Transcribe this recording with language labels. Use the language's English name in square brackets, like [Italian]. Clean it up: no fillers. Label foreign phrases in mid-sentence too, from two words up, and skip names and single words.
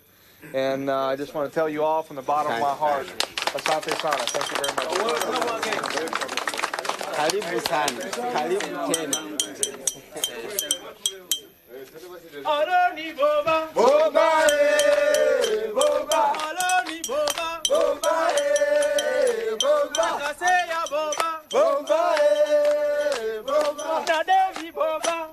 [English] And I just want to tell you all from the bottom of my heart, [Swahili] Asante Sana, [English] thank you very much. [Swahili] Karibu sana. Karibu tena. Aroni boba. Boba eh. Boba. Aroni boba. Boba eh. Boba. Kaseya boba. Una Devi Boba.